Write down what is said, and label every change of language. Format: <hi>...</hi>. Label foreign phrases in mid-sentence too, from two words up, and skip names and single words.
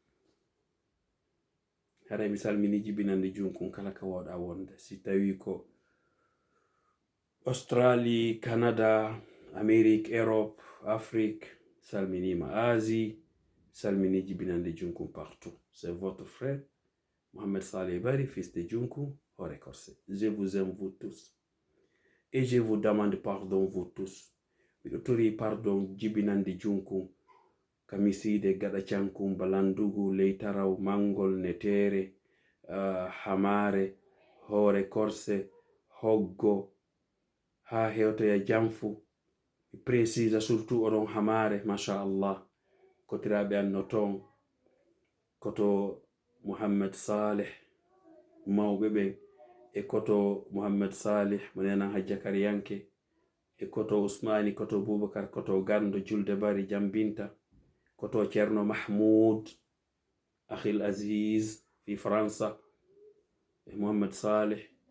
<ff>haray mi salmini jibinande junkun kala ka wawɗa wonde si tawi ko Australie, Canada, Amérique, Europe, Afrique, salminima Asie, salmini jibinande Junkun partout.</ff> <fr>C'est votre frère, Mohamed Saleh Bari, fils de Junkun, hore corse. Je vous aime vous tous. Et je vous demande pardon vous tous.</fr> <ff>Miɗo tori pardon jibinande Junkun, kamiside gaɗa cankun, balandugu, leytaraw, mangol, netere, hamare, hore corse, hoggo, ha hewtoya jamfu</ff> <fr>précise surtout</fr> <ff>oɗon hamare machallah kotiraɓe anno ton koto Mohammed Saleh mawɓe ɓen e koto Mohammed Saleh mo nenan hajja kariyanke e koto Usmani koto Boubacar koto Gando Julde Bari Jambinta koto Ceerno Mahmoud Akhil Aziz fi França e Mohammed Saleh</ff>